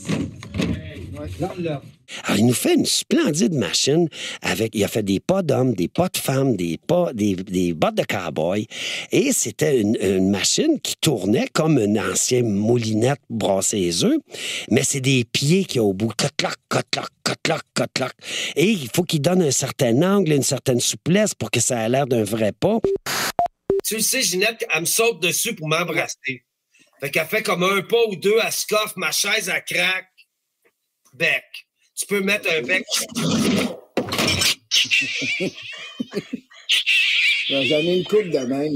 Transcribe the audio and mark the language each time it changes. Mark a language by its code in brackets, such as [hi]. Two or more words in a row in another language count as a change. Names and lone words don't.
[fr] Alors, il nous fait une splendide machine il a fait des pas d'hommes, des pas de femmes, des bottes de cow-boy. Et c'était une machine qui tournait comme une ancienne moulinette pour brasser les œufs. Mais c'est des pieds qu'il y a au bout. Cotloc, cotloc, cotloc, cotloc. Et il faut qu'il donne un certain angle, une certaine souplesse pour que ça ait l'air d'un vrai pas. Tu le sais, Ginette, elle me saute dessus pour m'embrasser. Fait qu'elle fait comme un pas ou deux, elle se coffre, ma chaise, elle craque. Bec. Tu peux mettre un bec. J'en ai une coupe de même.